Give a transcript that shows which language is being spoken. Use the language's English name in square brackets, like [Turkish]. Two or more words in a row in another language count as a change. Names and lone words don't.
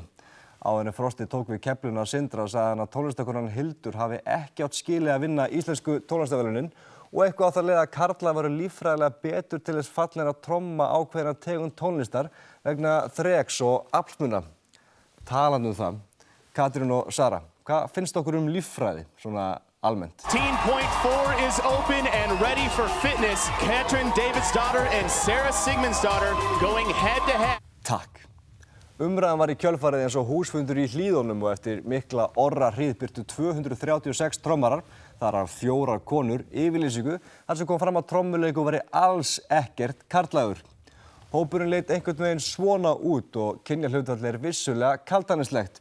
[Icelandic] Áður en Frosti tók við keflinu af Sindra og sagði hann að tónlistarkonan Hildur hafi ekki átt skilið að vinna íslensku tónlistarverðlaunin og eitthvað á það leið að karlar voru líffræðilega betur til þess fallin að tromma ákveðna tegund tónlistar vegna þreks og aflsmuna. Talandi það, Katrín og Sara, hvað finnst okkur líffræði svona almennt? [English] Teen Point 4 is open and ready for fitness. Katrin Davidsdottir and Sarah Sigmundsdottir going head to head. [Icelandic] Takk. Umræðan var í kjölfarið eins og húsfundur í Hlíðunum og eftir mikla orra hríð birtu 236 trommarar, þar af 4 konur, yfirlýsingu þar sem kom fram að trommuleikur væri alls ekkert karllægur. Hópurinn leit einhvern veginn svona út og kynjahlutfall vissulega kaldhæðnislegt.